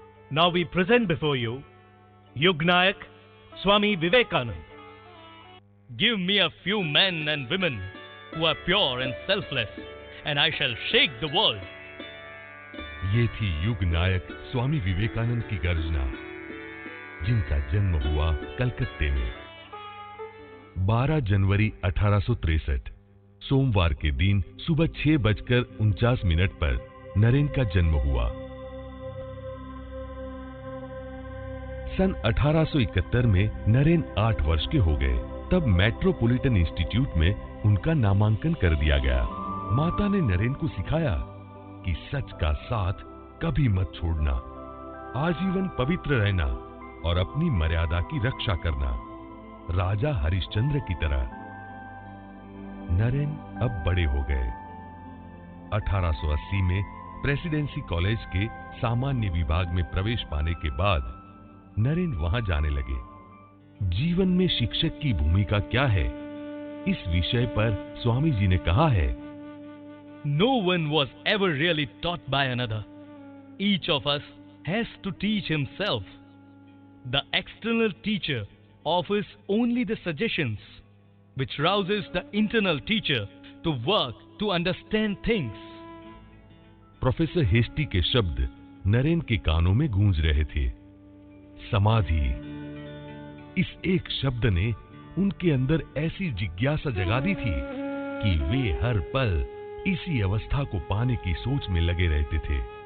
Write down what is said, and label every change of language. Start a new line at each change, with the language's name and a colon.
English: Now we present before you Yugnayak Swami Vivekananda. Give me a few men and women who are pure and selfless, and I shall shake the world.
Hindi: ये थी युग नायक स्वामी विवेकानंद की गर्जना, जिनका जन्म हुआ कलकत्ते में 12 जनवरी 1863 सोमवार के दिन सुबह 6:49 पर नरेन का जन्म हुआ। सन 1871 में नरेन 8 वर्ष के हो गए। तब मेट्रोपॉलिटन इंस्टीट्यूट में उनका नामांकन कर दिया गया। माता ने नरेन को सिखाया कि सच का साथ कभी मत छोड़ना, आजीवन पवित्र रहना और अपनी मर्यादा की रक्षा करना, राजा हरिश्चंद्र की तरह। नरेन अब बड़े हो गए। 1880 में प्रेसिडेंसी कॉलेज के सामान्य विभाग में प्रवेश पाने के बाद नरेन वहां जाने लगे। जीवन में शिक्षक की भूमिका क्या है, इस विषय पर स्वामी जी ने कहा है,
English: No one was ever really taught by another. Each of us has to teach himself. The external teacher offers only the suggestions, which rouses the internal teacher to work to understand things.
Hindi: Professor hasty के शब्द नरेन के कानों में गूंज रहे थे। समाधि, इस एक शब्द ने उनके अंदर ऐसी जिज्ञासा जगा दी थी कि वे हर पल इसी अवस्था को पाने की सोच में लगे रहते थे।